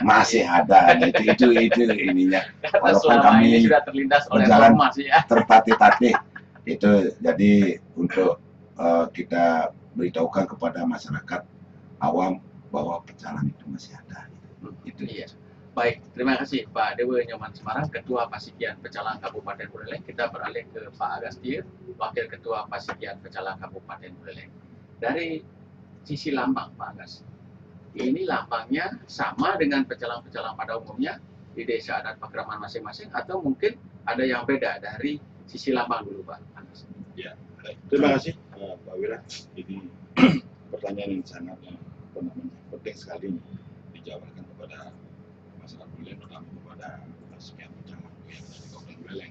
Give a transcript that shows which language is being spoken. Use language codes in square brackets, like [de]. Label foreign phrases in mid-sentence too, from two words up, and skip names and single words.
[id] Masih ada. Itu ininya. Walaupun kami ini sudah terlindas oleh informasi ya. Tertatih-tatih. Itu jadi untuk kita beritahukan kepada masyarakat awam bahwa pecalang itu masih ada. Itu iya. Baik, terima kasih Pak Dewa Nyoman Semarang, Ketua Pasekian Pecalang Kabupaten Buleleng. Kita beralih ke Pak Agustir, Wakil Ketua Pasekian Pecalang Kabupaten Buleleng. Dari sisi lambang Pak Anggas. Ini lambangnya sama dengan pecalang-pecalang pada umumnya di desa adat Pakraman masing-masing, atau mungkin ada yang beda dari sisi lambang dulu Pak Anggas? Ya, terima kasih Pak Wira. Jadi pertanyaan yang sangat penting sekali dijabarkan kepada masyarakat Buleleng, terutama kepada sekian pecalang yang ada di Kabupaten Buleleng.